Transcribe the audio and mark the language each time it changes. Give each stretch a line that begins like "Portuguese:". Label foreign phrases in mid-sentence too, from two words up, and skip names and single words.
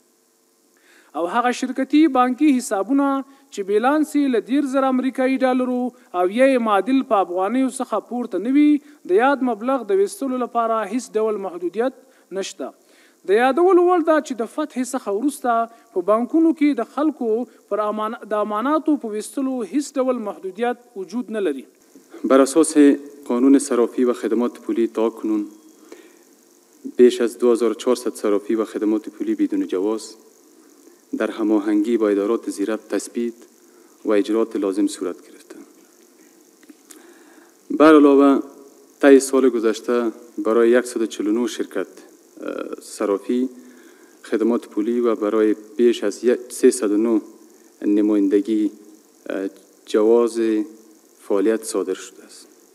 Pashto: او هغه شرکتي بانکي حسابونه چې بیلانس یې له 10,000 امریکایي ډالرو او یا یې معادل په افغانیو څخه پورته نه وي د یاد مبلغ د ویستلو لپاره هیڅ ډول محدودیت نشته. د یادولو وړ ده چې د فتح څخه وروسته په بانکونو کې د خلکو پر د اماناتو په ویستلو هیڅ ډول محدودیت وجود نه لري.
Persian: بر اساس قانون صرافی و خدمات پولی تا کنون بیش از 2400 صرافی و خدمات پولی بدون جواز در هماهنگی با ادارات زیرت تثبیت و اجرات لازم صورت گرفته. بر علاوه طی سال گذشته برای 149 شرکت صرافی خدمات پولی و برای بیش از 309 نمایندگی جواز فعالیت صادر شده است.